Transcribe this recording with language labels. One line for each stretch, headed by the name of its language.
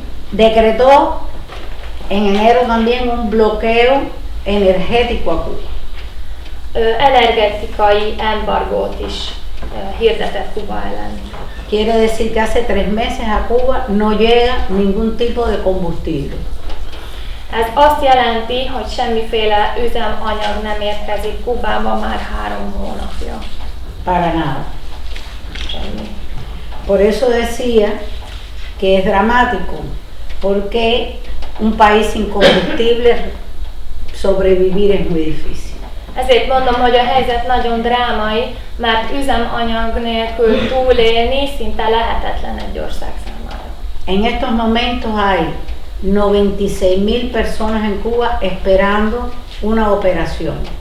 Spanish: Decretó en enero también un bloqueo energético a Cuba.
Hungarian: Energetikai embargót is hirdetett Kuba ellen.
Spanish: Quiere decir que hace 3 meses a Cuba no llega ningún tipo de combustible.
Hungarian: Ez azt jelenti, hogy semmiféle üzemanyag nem érkezik Kubába már 3 hónapja.
Spanish: Para nada.
Hungarian: Semmi.
Spanish: Por eso decía que es dramático, porque un país sin combustible sobrevivir es muy difícil.
Hungarian: Ezért mondom, hogy a helyzet nagyon drámai, mert üzemanyag nélkül túlélni szinte lehetetlen egy ország számára.
Spanish: En estos momentos hay 96,000 personas en Cuba esperando una operación